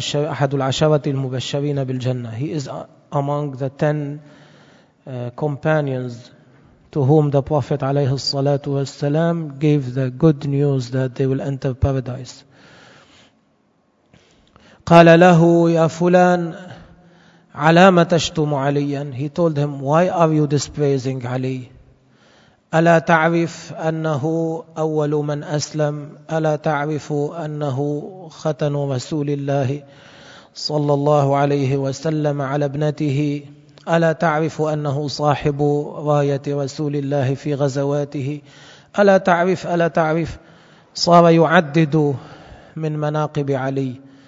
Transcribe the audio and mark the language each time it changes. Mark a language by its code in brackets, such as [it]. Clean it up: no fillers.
[ar] أحد العشرة المبشرين بالجنة. [en] He is among the 10 companions to whom the Prophet [ar] عليه الصلاة والسلام [en] gave the good news that they will enter paradise. [ar] قال له يا فلان على ما تشتم عليا. [en] He told him, why are you dispraising [ar] علي؟ ألا تعرف أنه أول من أسلم؟ ألا تعرف أنه ختن رسول الله صلى الله عليه وسلم على ابنته؟ ألا تعرف أنه صاحب راية رسول الله في غزواته؟ ألا تعرف ألا تعرف؟ صار يعدد من مناقب علي.